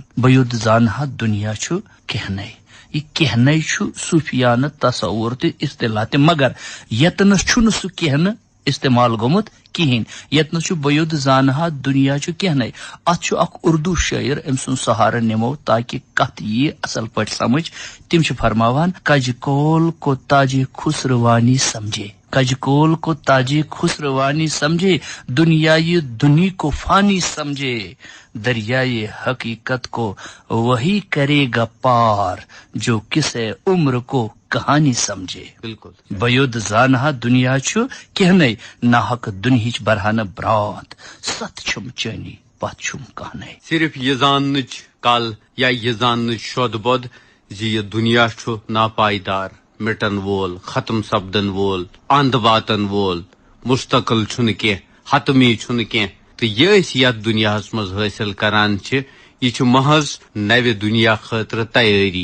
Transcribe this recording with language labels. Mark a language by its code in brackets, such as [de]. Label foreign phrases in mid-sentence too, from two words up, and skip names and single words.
[ks] بہٕ یوٚت زانہا دُنیا چھُ کینٛہہ. یہ کینٛہہ چھُ صوٗفیانہٕ تصور تہٕ اصطلاح تہِ مگر یتنس چھُنہٕ سُہ کینٛہہ استعمال گوٚمُت کہیٖنۍ. یتنس چھُ بہٕ یوٚت زانہا دُنیا چھُ کینٛہہ. اتھ چھُ اکھ اردو شٲعر أمۍ سُنٛد سہارٕ نِمو تاکہِ کتھ ییہِ اصل پٲٹھۍ سمجھ. تِم چھِ فرماوان [ur] کج کول کو تاجِ خسروانی سمجھے کج کول کو تاجِ خسروانی سمجھے دنیائے دنیا کو فانی سمجھے دریائے حقیقت کو وہی کرے گا پار جو کسے عمر کو کہانی سمجھے. [ks] بالکل بہٕ زانہا دنیا چھُ کینٛہہ ناحق دُنہِچ برہا نہٕ برٛانٛتھ. ست چھُم چٲنی پتھ چھُم کانٛہہ. صرف یہ زاننٕچ کل یا یہ زاننٕچ شود بود زِ یہِ دُنیا چھُ ناپائیدار مٹن وول ختم سپدن وول اند واتن وول مستقل چھُنہٕ کینٛہہ حتمی چھُنہٕ کینٛہہ تہٕ یہِ أسۍ یتھ دُنیاہس منٛز حٲصِل کران چھِ یہ چھُ محض نوِ دُنیا خٲطرٕ تیٲری.